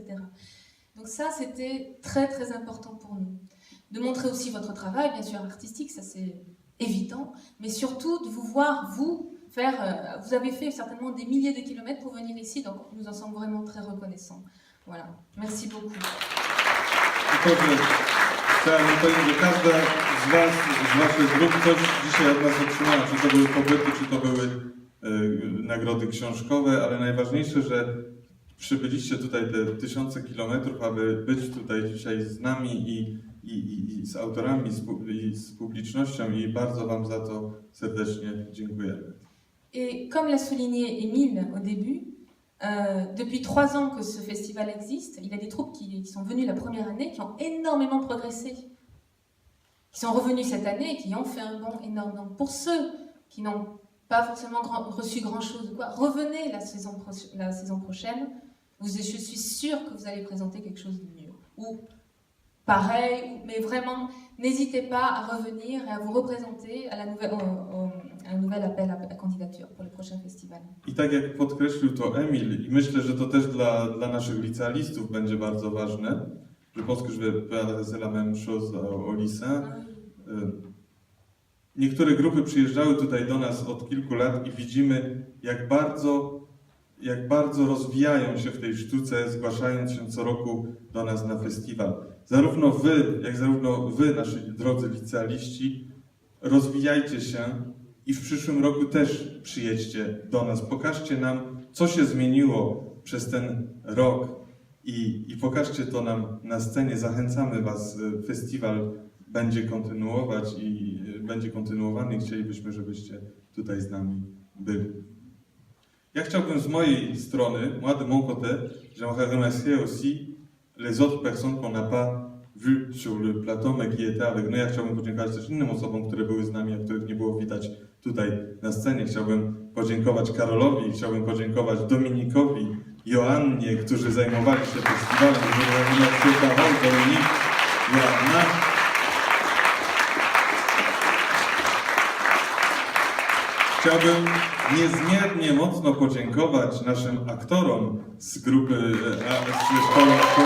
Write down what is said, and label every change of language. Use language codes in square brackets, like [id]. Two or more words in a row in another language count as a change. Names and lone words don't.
[fr] Donc ça, c'était très très important pour nous. De montrer aussi votre travail, bien sûr, artistique, ça c'est évident, mais surtout de vous voir, vous, faire... vous avez fait certainement des milliers de kilomètres pour venir ici, donc nous en sommes vraiment très reconnaissants. Voilà, merci beaucoup. [pl] Chciałem powiedzieć, że każda z Was, z Waszych grup coś dzisiaj od nas otrzymała, czy to były pobyty, czy to były nagrody książkowe, ale najważniejsze, że przybyliście tutaj te tysiące kilometrów, aby być tutaj dzisiaj z nami i z autorami, i z publicznością i bardzo Wam za to serdecznie dziękujemy. [fr] Et comme l'a souligné Émile au début, depuis 3 ans que ce festival existe, il y a des troupes qui sont venues la première année, qui ont énormément progressé, qui sont revenus cette année et qui ont fait un bond énorme. Donc pour ceux qui n'ont pas forcément reçu grand-chose, revenez la saison prochaine, je suis sûre que vous allez présenter quelque chose de mieux. Ou pareil, mais vraiment, n'hésitez pas à revenir et à vous représenter à un nouvel appel à candidature pour le prochain festival. [pl] I tak jak podkreślił to Emil, i myślę, że to też dla naszych licealistów będzie bardzo ważne, [fr] je pense que je vais adresser la même chose au lycée. [pl] Niektóre grupy przyjeżdżały tutaj do nas od kilku lat i widzimy, jak bardzo rozwijają się w tej sztuce, zgłaszając się co roku do nas na festiwal. Zarówno wy, nasi drodzy licealiści, rozwijajcie się i w przyszłym roku też przyjedźcie do nas. Pokażcie nam, co się zmieniło przez ten rok i pokażcie to nam na scenie. Zachęcamy Was. Festiwal będzie kontynuować i będzie kontynuowany. Chcielibyśmy, żebyście tutaj z nami byli. Ja chciałbym z mojej strony, [fr] moi de mon côté, j'aimerais remercier aussi les autres personnes qu'on n'a pas vues sur le plateau, mais qui étaient avec nous. [pl] Ja chciałbym podziękować też innym osobom, które były z nami, a których nie było widać tutaj na scenie. Chciałbym podziękować Karolowi, chciałbym podziękować Dominikowi, Joannie, którzy zajmowali się festiwalem. Dominik, Joanna. Chciałbym niezmiernie mocno podziękować naszym aktorom z grupy szkoły